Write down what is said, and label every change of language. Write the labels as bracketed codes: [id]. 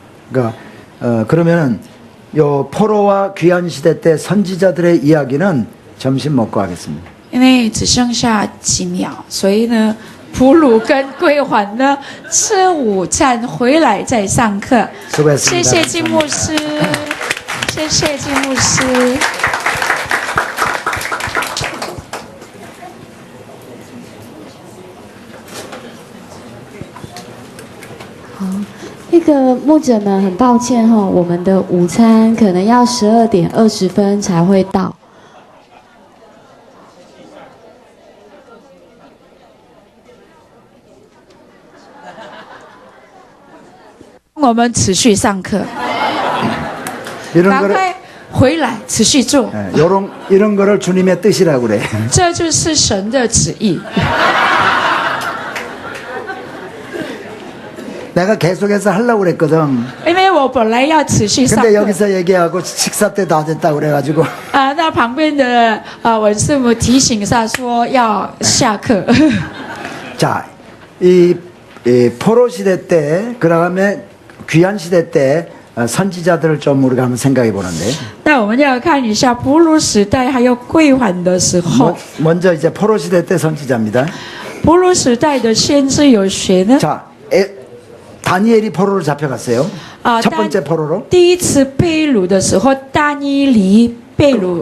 [ko] 그러니까 그러면은 요 포로와 귀환 시대 때 선지자들의 이야기는 점심 먹고 하겠습니다. [zh] 因为只剩下几秒，所以呢，普鲁跟归还呢吃午餐回来再上课。 [ko] 수고했습니다. [zh] 谢谢金牧师，谢谢金牧师。那个牧者们，很抱歉哈，我们的午餐可能要12:20才会到。我们持续上课， [ko] 이런 [zh] 赶 [ko] 거를 [zh] 快回来持续做， [ko] 이런 거를 주님의 뜻이라고 그래. [zh] 这就是神的旨意。 [ko] 내가 계속해서 하려고 그랬거든. [zh] 因为我本来要持续上 [ko] 근데 [zh] 课， [ko] 여기서 얘기하고 식사 때 다 됐다 그래가지고 [zh] 那旁边的文师母提醒一下说要下课。 [ko] 자, 이 포로 시대 때, 그다음에 귀환 시대 때 선지자들을 좀 우리가 한번 생각해 보는데. [zh] 那我们要看一下普鲁时代还有归还的时候， [ko] 먼저 이제 포로 시대 때 선지자입니다. [zh] 婆罗时代的先知有谁呢？ [ko] 자, 다니엘이 포로로 잡혀갔어요. 啊， 첫 번째 포로로. [zh] 第一次被掳的时候，大尼离被掳。